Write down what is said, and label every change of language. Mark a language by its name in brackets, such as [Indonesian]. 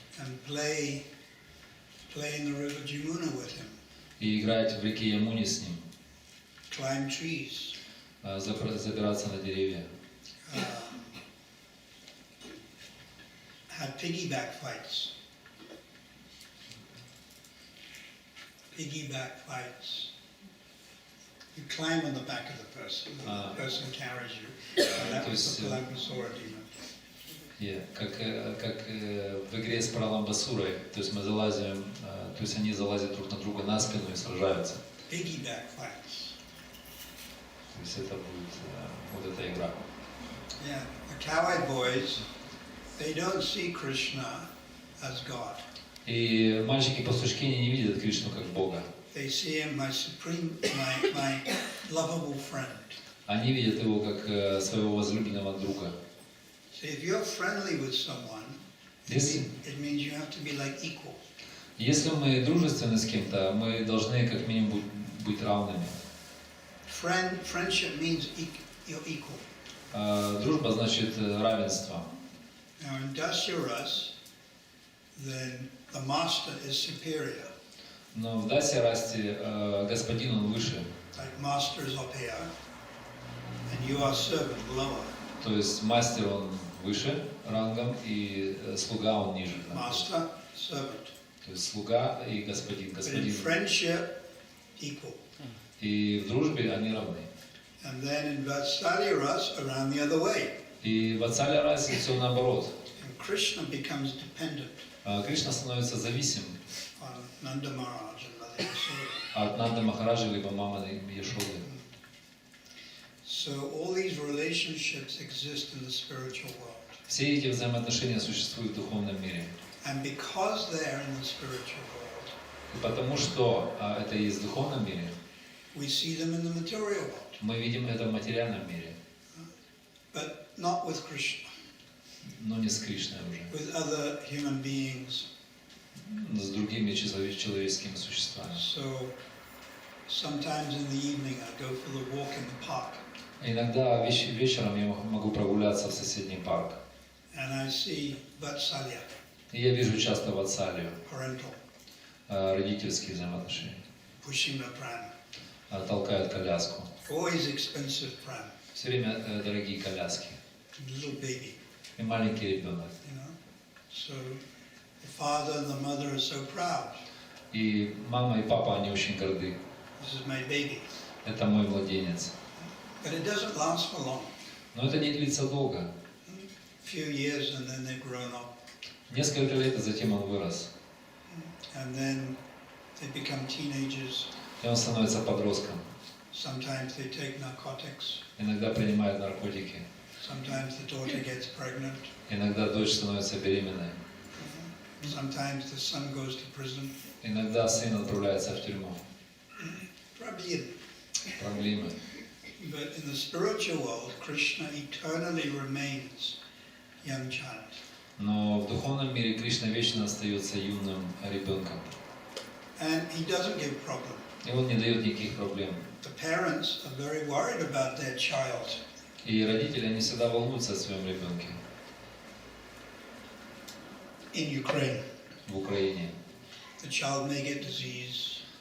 [English] and play in the river Jamuna with him, [Russian] и играть в реке Ямуне с ним, [English] climb trees, [Russian] забираться на деревья, [English] have piggyback fights. Piggyback fights. You climb on the back of the person, the person carries you. And that was the Kalambasura demon. [Russian] Как в игре с Праламбасурой, то есть мы залазим, то есть они залазят друг на друга на спину и сражаются. [English] Piggyback fights. [Russian] То есть это будет вот эта игра. [English] Yeah, the cowhide boys, they don't see Krishna as God. [Russian] И мальчики-пастушки не видят Кришну как Бога. [English] They see him my supreme, my lovable friend. [Russian] Они видят его как своего возлюбленного друга. [English] So if you're friendly with someone, it means you have to be like equal. [Russian] Если мы дружественны с кем-то, мы должны как минимум быть равными. [English] Friendship means you're equal. [Russian] Дружба значит равенство. [English] Now in Dasyaras, then the master is superior. [Russian] Но в Дасьярасте господин он выше. [English] Like master is up here, and you are servant lower. [Russian] То есть мастер он выше рангом, и слуга он ниже. [English] Master, servant. [Russian] То есть слуга и господин. [English] But in [Russian] Господин. [English] friendship, equal. [Russian] И в дружбе они равны. [English] And then in Vatsalya ras, around the other way. [Russian] И в Ватсалия расе все наоборот. [English] And Krishna becomes dependent [Russian] Кришна становится зависимым [English] on Nanda Maharaj and Mother Yasoda. [Russian] от Нанды Махараджи либо мамы Яшоды. [English] So all these relationships exist in the spiritual world. [Russian] Все эти взаимоотношения существуют в духовном мире. [English] And because they're in the spiritual world, [Russian] И потому что это есть в духовном мире, [English] we see them in the material world, [Russian] мы видим это в материальном мире, [English] but not with Krishna, [Russian] но не с Кришной уже, [English] with other human beings. [Russian] с другими человеческими существами. [English] So sometimes in the evening I go for the walk in the park [Russian] Иногда вечером я могу прогуляться в соседний парк. [English] and I see Vatsalya, [Russian] И я вижу часто ватсалию, [English] parental, [Russian] родительские взаимоотношения. [English] pushing the pram, [Russian] Толкают коляску. [English] always expensive pram, [Russian] Все время дорогие коляски. [English] little baby, [Russian] И маленький ребенок. [English] you know. So the father and the mother are so proud. [Russian] И мама и папа, они очень горды. [English] This is my baby. [Russian] Это мой младенец. [English] But it doesn't last for long. [Russian] Но это не длится долго. [English] A few years and then they've grown up. [Russian] Несколько лет, и затем он вырос. [English] And then they become teenagers. [Russian] И он становится подростком. [English] Sometimes they take narcotics. [Russian] Иногда принимает наркотики. [English] Sometimes the daughter gets pregnant. [Russian] Иногда дочь становится беременной. [English] Sometimes the son goes to prison. [Russian] Иногда сын отправляется в тюрьму. [English] Problem. [Russian] Проблемы. [English] But in the spiritual world, Krishna eternally remains young child. [Russian] Но в духовном мире Кришна вечно остается юным ребенком. [English] And he doesn't give problem. [Russian] И он не дает никаких проблем. [English] The parents are very worried about their child. [Russian] И родители, они всегда волнуются о своем ребенке. [English] In Ukraine, [Russian] В Украине. [English] the child may get disease,